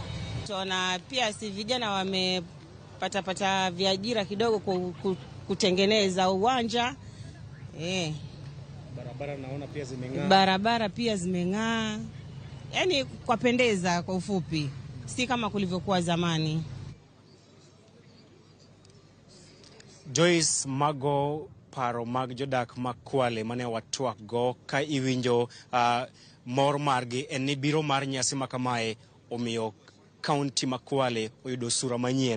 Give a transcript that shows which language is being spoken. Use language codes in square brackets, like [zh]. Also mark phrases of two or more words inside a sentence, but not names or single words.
[sw] Tunaona pia si vijana wamepata viajira kidogo kutengeneza uwanja. Barabara naona pia zimeng'aa. Barabara pia zimeng'aa. Yaani kwapendeza kwa ufupi. Si kama kulivyokuwa zamani. [luo] Joyce Mago paro mag jodak ma Kwale mane watwak go ka iwinjo mor margi en ni biro mar nyasi makamae omiyo kaunti ma Kwale oyudo sura manyien.